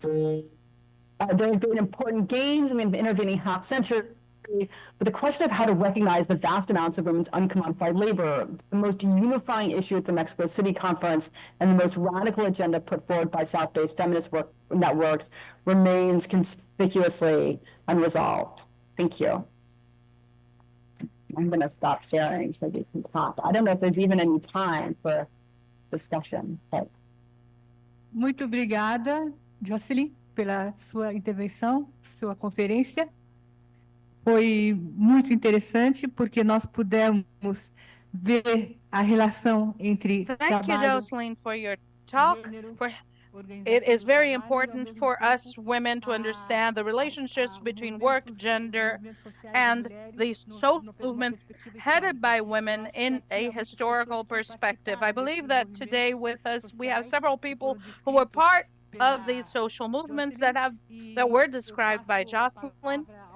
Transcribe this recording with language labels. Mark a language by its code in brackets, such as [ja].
[en] There have been important gains in the intervening half century, but the question of how to recognize the vast amounts of women's uncommodified labor, the most unifying issue at the Mexico City conference and the most radical agenda put forward by South-based feminist networks, remains conspicuously unresolved. Thank you. I'm going to stop sharing so we can talk. I don't know if there's even any time for discussion. But... [pt] Muito obrigada, Jocelyn, pela sua intervenção, sua conferência. Foi muito interessante porque nós pudemos ver a relação entre [en] Thank you, Jocelyn, for your talk. It is very important for us women to understand the relationships between work, gender, and the social movements headed by women in a historical perspective. I believe that today with us we have several people who were part of these social movements that were described by Jocelyn.